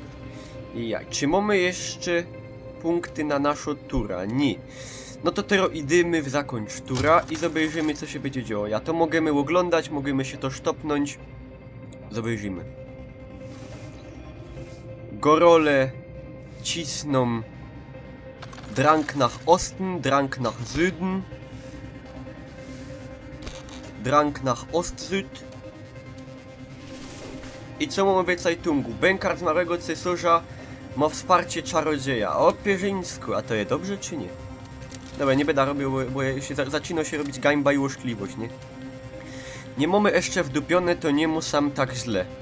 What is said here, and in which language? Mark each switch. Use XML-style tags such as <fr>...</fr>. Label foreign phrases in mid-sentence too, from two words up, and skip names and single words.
<pl>Czy mamy jeszcze punkty na naszą tura? Nie. No to teraz idziemy w zakończ tura i zobaczymy co się będzie działo. To możemy oglądać, możemy się to sztopnąć. Zobaczymy. Gorole cisną</pl> <de>Drang nach Osten, Drang nach Süden, Drang nach Ost-Süd.</de> <pl>I co mamy w Zeitungu? Bękart małego cesarza ma wsparcie czarodzieja. O pierzyńsku, a to jest dobrze czy nie? Dobra, nie będę robił, bo zaczyna się robić gańba i łożkliwość, nie? Nie mamy jeszcze wdupione, to nie mu sam tak źle.</pl>